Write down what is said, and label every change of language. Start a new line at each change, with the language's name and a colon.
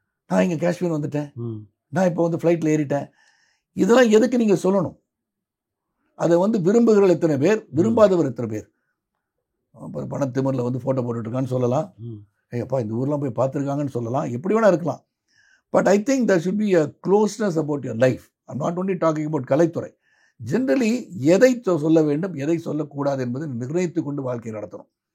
Tamil: நான் இங்கே காஷ்மீர் வந்துட்டேன், நான் இப்போ வந்து ஃப்ளைட்டில் ஏறிட்டேன், இதெல்லாம் எதுக்கு நீங்கள் சொல்லணும்? அதை வந்து விரும்புகிறவர்கள் எத்தனை பேர், விரும்பாதவர் எத்தனை பேர்? பணத்திமரில் வந்து ஃபோட்டோ போட்டுட்ருக்கான்னு சொல்லலாம், ஐயப்பா இந்த ஊர்லாம் போய் பார்த்துருக்காங்கன்னு சொல்லலாம், எப்படி வேணால் இருக்கலாம்.
English: But I think there should be a closeness about your life. I'm not only talking about கலைத்துறை.
Tamil: ஜென்ரலி எதை சொல்ல வேண்டும், எதை சொல்லக்கூடாது என்பதை நிர்ணயித்து கொண்டு வாழ்க்கையை நடத்தணும்.